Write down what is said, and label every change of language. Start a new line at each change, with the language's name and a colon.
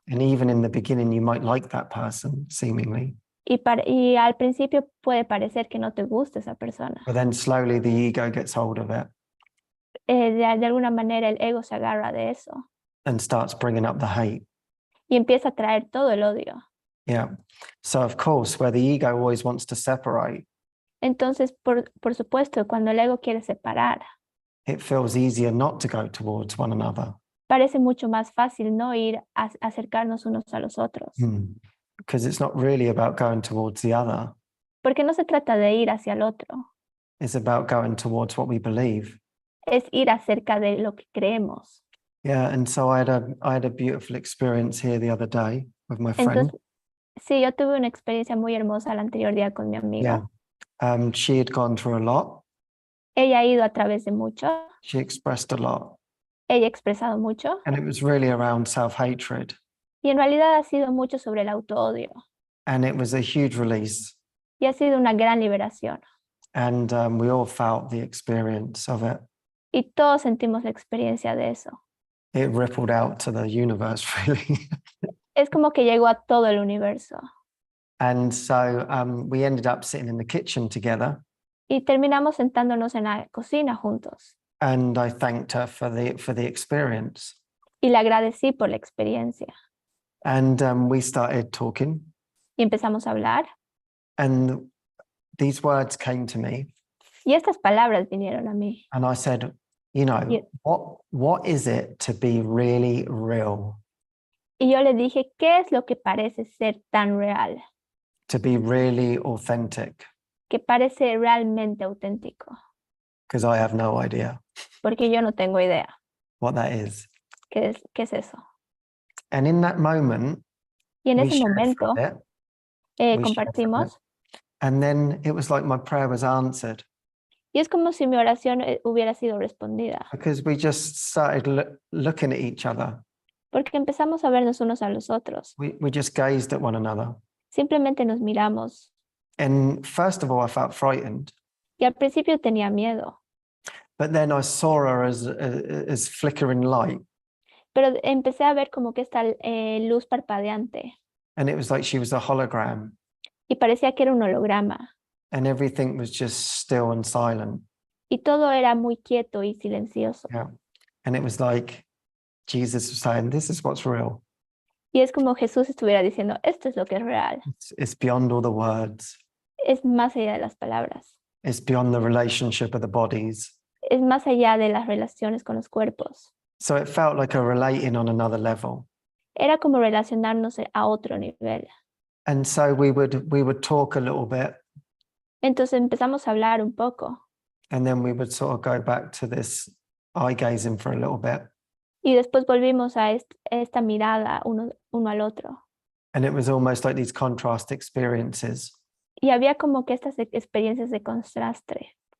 English: And even in the beginning, you might like that person, seemingly.
Spanish: Y al principio puede parecer que no te gusta esa persona.
English: But then slowly the ego gets hold of it
Spanish: De alguna manera el ego se agarra de eso
English: and starts bringing up the hate.
Spanish: y empieza a traer todo el odio.
English: Yeah. So, of course, where the ego always wants to separate,
Spanish: Entonces, por supuesto, cuando el ego quiere separar,
English: it feels easier not to go towards one another.
Spanish: parece mucho más fácil no ir a acercarnos unos a los otros.
English: Because it's not really about going towards the other.
Spanish: Porque no se trata de ir hacia el otro,
English: It's about going towards what we believe.
Spanish: es ir acerca de lo que creemos.
English: Yeah. And so I had a beautiful experience here the other day with my friend.
Spanish: Entonces, sí, yo tuve una experiencia muy hermosa el anterior día con mi amiga.
English: Yeah. She had gone through a lot.
Spanish: Ella ha ido a través de mucho,
English: She expressed a lot.
Spanish: ella ha expresado mucho
English: And it was really around self-hatred.
Spanish: y en realidad ha sido mucho sobre el autoodio
English: And it was a huge release.
Spanish: y ha sido una gran liberación.
English: And we all felt the experience of it.
Spanish: Y todos sentimos la experiencia de eso.
English: It rippled out to the universe, really.
Spanish: Es como que llegó a todo el universo.
English: And so we ended up sitting in the kitchen together.
Spanish: Y terminamos sentándonos en la cocina juntos.
English: And I thanked her for the experience.
Spanish: Y le agradecí por la experiencia.
English: And we started talking.
Spanish: Y empezamos a hablar.
English: And these words came to me.
Spanish: Y estas palabras vinieron a mí.
English: And I said, you know, Yeah. what is it to be really real?
Spanish: Y yo le dije, ¿qué es lo que parece ser tan real?
English: To be really authentic?
Spanish: Que parece realmente auténtico.
English: Because I have no idea
Spanish: Porque yo no tengo idea.
English: what that is.
Spanish: ¿Qué es eso?
English: And in that moment,
Spanish: Y en
English: we
Spanish: ese
English: shared
Spanish: momento
English: from it. We shared from
Spanish: compartimos.
English: And then it was like my prayer was answered
Spanish: Y es como si mi oración hubiera sido respondida.
English: because we just started looking at each other.
Spanish: Porque empezamos a vernos unos a los otros.
English: We just gazed at one another.
Spanish: Simplemente nos miramos.
English: And first of all, I felt frightened.
Spanish: Y al principio tenía miedo.
English: But then I saw her as flickering light.
Spanish: Pero empecé a ver como que esta luz parpadeante.
English: And it was like she was a hologram.
Spanish: Y parecía que era un holograma.
English: And everything was just still and silent.
Spanish: Y todo era muy quieto y silencioso.
English: Yeah. And it was like Jesus was saying, this is what's real.
Spanish: Y es como Jesús estuviera diciendo, esto es lo que es real.
English: It's beyond all the words.
Spanish: Es más allá de las palabras.
English: It's beyond the relationship of the bodies.
Spanish: Es más allá de las relaciones con los cuerpos.
English: So it felt like a relating on another level.
Spanish: Era como relacionarnos a otro nivel.
English: And so we would talk a little bit,
Spanish: Entonces empezamos a hablar un poco.
English: and then we would sort of go back to this eye gazing for a little bit.
Spanish: Y después volvimos a esta mirada uno al otro.
English: And it was almost like these contrast experiences.
Spanish: Y había como que estas experiencias de contraste.